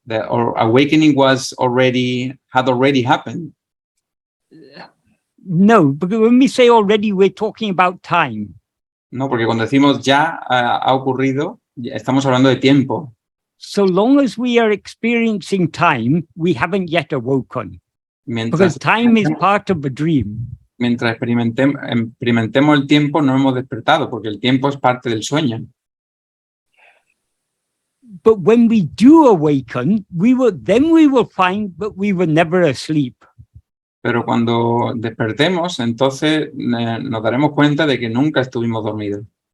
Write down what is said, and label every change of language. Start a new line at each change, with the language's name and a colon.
English: Our awakening had already happened. No, because when we say already, we're talking about time.
Spanish: No, porque cuando decimos ya ha ocurrido, estamos hablando de tiempo.
English: So long as we are experiencing time, we haven't yet awoken. Because time is part of the dream.
Spanish: Mientras experimentemos el tiempo, no hemos despertado, porque el tiempo es parte del sueño.
English: But when we do awaken, we will find that we were never asleep.
Spanish: Pero cuando despertemos, entonces nos daremos cuenta de que nunca estuvimos dormidos.